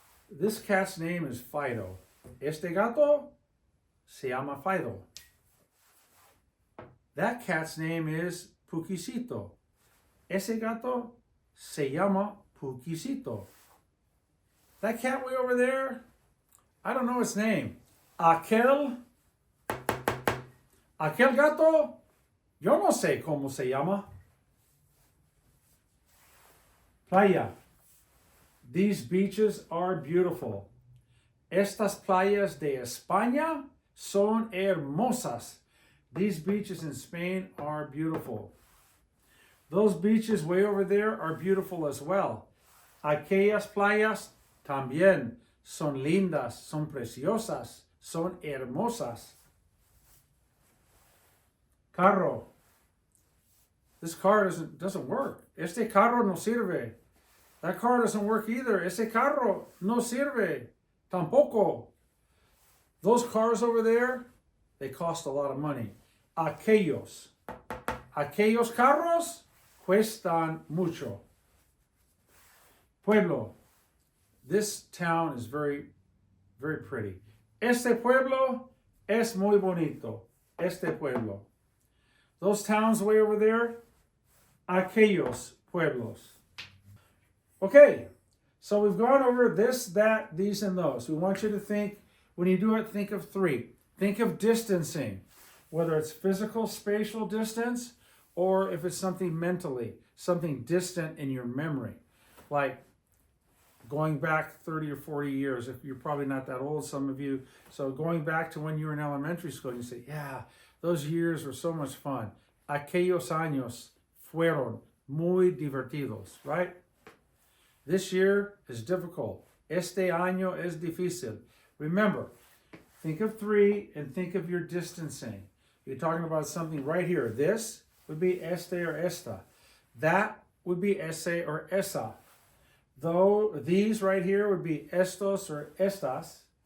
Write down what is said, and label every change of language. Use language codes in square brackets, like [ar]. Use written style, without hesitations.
[en] This cat's name is Fido. [es] Este gato se llama Fido. [en] That cat's name is Puquisito. [es] Ese gato se llama Puquisito. [en] That cat way over there, I don't know its name. [es] Aquel gato, yo no sé cómo se llama. Playa. [en] These beaches are beautiful. [es] Estas playas de España son hermosas. [en] These beaches in Spain are beautiful. Those beaches way over there are beautiful as well. [es] Aquellas playas también son lindas, son preciosas, son hermosas. [en] Carro. This car doesn't work. [es] Este carro no sirve. [en] That car doesn't work either. [es] Ese carro no sirve. Tampoco. [en] Those cars over there, they cost a lot of money. [es] Aquellos carros cuestan mucho. Pueblo. [en] This town is very, very pretty. [es] Este pueblo es muy bonito. Este pueblo. [en] Those towns way over there, [es] aquellos pueblos. [en] Okay, so we've gone over this, that, these, and those. We want you to think, when you do it, think of 3. Think of distancing, whether it's physical, spatial distance, or if it's something mentally, something distant in your memory. Like going back 30 or 40 years, if you're probably not that old, some of you. So going back to when you were in elementary school, you say, yeah, those years were so much fun. [es] Aquellos años fueron muy divertidos, right? [en] This year is difficult. [es] Este año es difícil. [en] Remember, think of 3 and think of your distancing. You're talking about something right here. This would be este or esta. That would be ese or esa. Though these right here would be estos or estas.